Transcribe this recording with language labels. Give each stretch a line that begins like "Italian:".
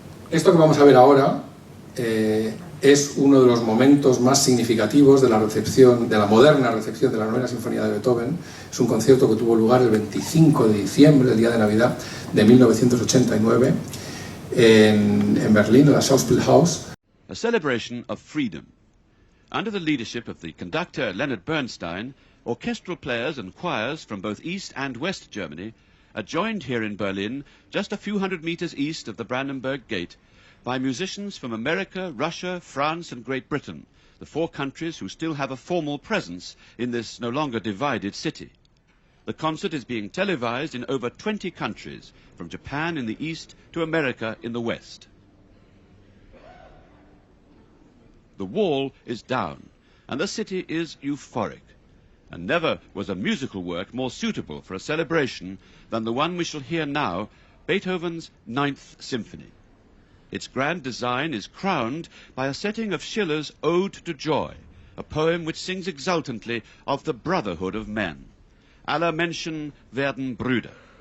Spanish: Esto que vamos a ver ahora es uno de los momentos más significativos de la recepción, de la moderna recepción de la Novena Sinfonía de Beethoven. Es un concierto que tuvo lugar el 25 de diciembre, el día de Navidad de 1989, en Berlín, en la Schauspielhaus.
English: A celebration of freedom. Under the leadership of the conductor Leonard Bernstein, orchestral players and choirs from both East and West Germany are joined here in Berlin, just a few hundred meters east of the Brandenburg Gate, by musicians from America, Russia, France and Great Britain, the four countries who still have a formal presence in this no longer divided city. The concert is being televised in over 20 countries, from Japan in the east to America in the west. The wall is down, and the city is euphoric. And never was a musical work more suitable for a celebration than the one we shall hear now, Beethoven's Ninth Symphony. Its grand design is crowned by a setting of Schiller's Ode to Joy, a poem which sings exultantly of the brotherhood of men.
German: Alle Menschen werden Brüder.